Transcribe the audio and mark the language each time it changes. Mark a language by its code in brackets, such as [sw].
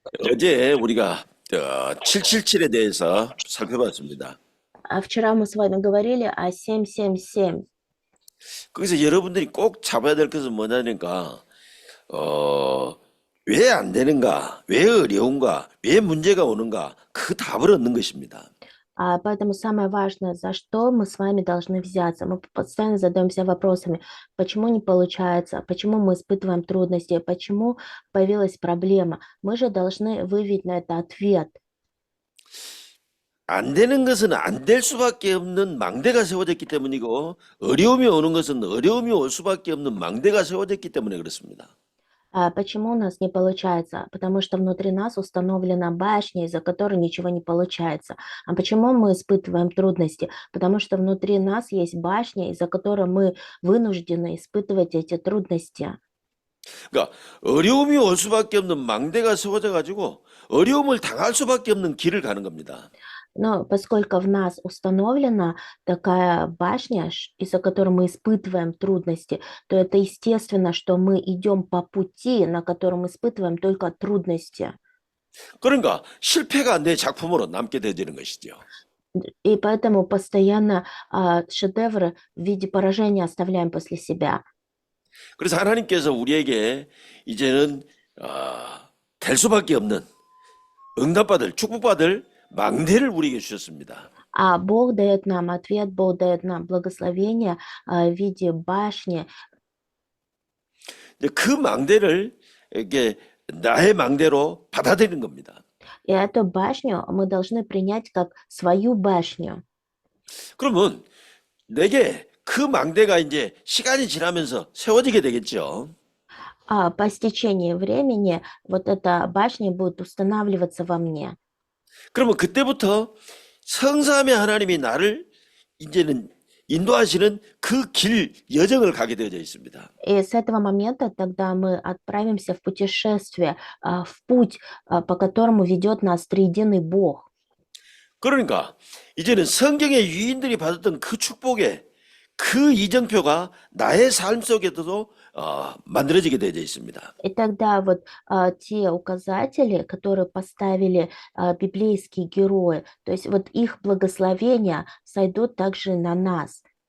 [ko] 어제 우리가 777에 대해서 살펴봤습니다. [ru] Вчера мы с вами говорили о 777. [ko] 거기서 여러분들이 꼭 잡아야 될 것은 뭐냐니까 왜 안 되는가, 왜 어려운가, 왜 문제가 오는가 그 답을 얻는 것입니다. [ru] Поэтому самое важное, за что мы с вами должны взяться. Мы постоянно задаемся вопросами, почему не получается, почему мы испытываем трудности, почему появилась проблема. Мы же должны выявить на это ответ. [ko] 안 되는 것은 안 될 수밖에 없는 망대가 세워졌기 때문이고 어려움이 오는 것은 어려움이 올 수밖에 없는 망대가 세워졌기 때문에 그렇습니다. [ru] Почему у нас не получается? Потому что внутри нас установлена башня, из-за которой ничего не получается. А почему мы испытываем трудности? Потому что внутри нас есть башня, из-за которой мы вынуждены испытывать эти трудности. [ko] 그러니까 어려움이 올 수밖에 없는 망대가 세워져 가지고 어려움을 당할 수밖에 없는 길을 가는 겁니다. [ru] Но поскольку в нас установлена такая башня, из-за которой мы испытываем трудности, то это естественно, что мы идем по пути, на котором испытываем только трудности. [ko] 그러니까 실패가 내 작품으로 남게 되는 것이죠. [ru] И поэтому постоянно шедевры в виде поражения оставляем после себя. [ko] 그래서 하나님께서 우리에게 이제는 될 수밖에 없는 응답받을 축복받을 망대를 우리에게 주셨습니다. [ru] А Бог дает нам ответ, Бог дает нам благословение в виде башни. [ko] 근데 그 망대를 이게 나의 망대로 받아들이는 겁니다. [ru] И эту башню мы должны принять как свою башню. [ko] 그러면 내게 그 망대가 이제 시간이 지나면서 세워지게 되겠죠. [ru] А по стечении времени вот эта башня будет устанавливаться во мне. [ko] 그러면 그때부터 성삼의 하나님이 나를 이제는 인도하시는 그 길 여정을 가게 되어져 있습니다. [ru] И с этого момента тогда мы отправимся в путешествие, в путь, по которому ведет нас триединый Бог. [ko] 그러니까 이제는 성경의 유인들이 받았던 그 축복의 그 이정표가 나의 삶 속에서도 만들어지게 되어져 있습니다. [ru] И тогда вот те указатели, которые поставили библейские герои, то есть вот их благословения сойдут также на нас.